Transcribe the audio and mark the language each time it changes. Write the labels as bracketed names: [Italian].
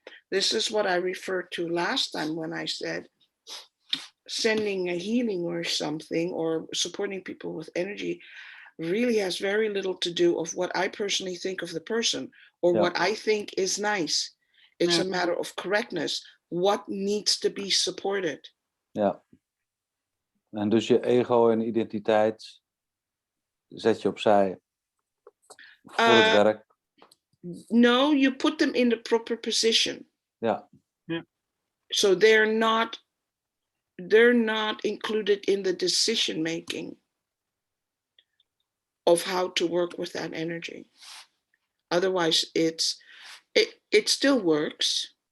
[English] This is what I referred to last time when I said sending a healing or something or supporting people with energy really has very little to do of what I personally think of the person or [Dutch] Ja. [English] what I think is nice. It's [Dutch] Ja. [English] a matter of correctness. What needs to be supported? [Dutch] Ja. En dus je ego en identiteit zet je opzij voor het werk. [English] No, you put them in the proper position. [Dutch] Ja. [English] So they're not included in the decision making of how to work with that energy. Otherwise, it still works.